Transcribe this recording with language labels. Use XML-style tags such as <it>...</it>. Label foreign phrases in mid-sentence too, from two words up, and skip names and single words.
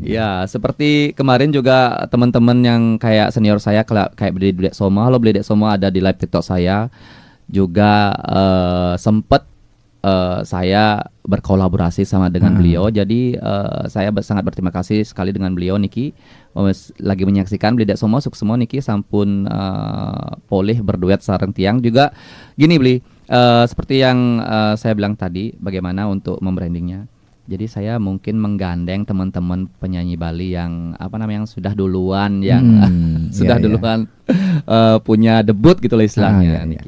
<id>Ya, seperti kemarin juga teman-teman yang kayak senior saya kayak Bli Dek Soma. Halo Bli Dek Soma, ada di live TikTok saya juga sempat saya berkolaborasi sama dengan beliau. Jadi saya sangat berterima kasih sekali dengan beliau Niki. Lagi menyaksikan Beli Dek Somo suk semua</id> <ban>Niki sampun poleh</ban> <id>berduet</id> <ban>sareng tiang</ban> <id>juga. Gini Beli, seperti yang saya bilang tadi, bagaimana untuk membrandingnya. Jadi saya mungkin menggandeng teman-teman penyanyi Bali yang yang sudah duluan, duluan punya debut gitu lah istilahnya, Niki.</id>